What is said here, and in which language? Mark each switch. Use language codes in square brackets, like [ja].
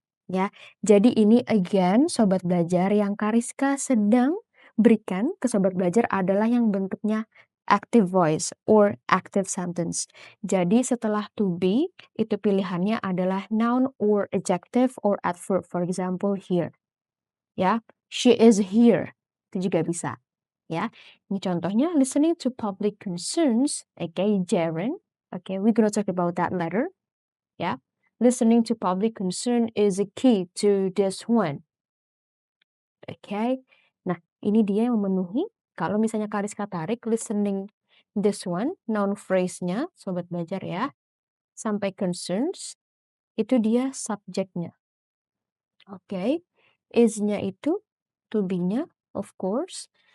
[id] Ya, jadi ini again sobat belajar yang Kariska sedang berikan ke sobat belajar adalah yang bentuknya active voice or active sentence. Jadi setelah to be itu pilihannya adalah noun or adjective or adverb. [en] For example here, ya, she is here. [id] Itu juga bisa, ya. Ini contohnya listening to public concerns, okay, Jaren. [en] Okay, we're gonna talk about that later. [id] Ya, [en] listening to public concern is a key to this one. [id] Oke. Nah, ini dia yang memenuhi. Kalau misalnya Kariska tarik listening this one, noun phrase-nya, sobat belajar ya, sampai concerns, itu dia subjeknya. Oke. Is-nya itu to be-nya, of course.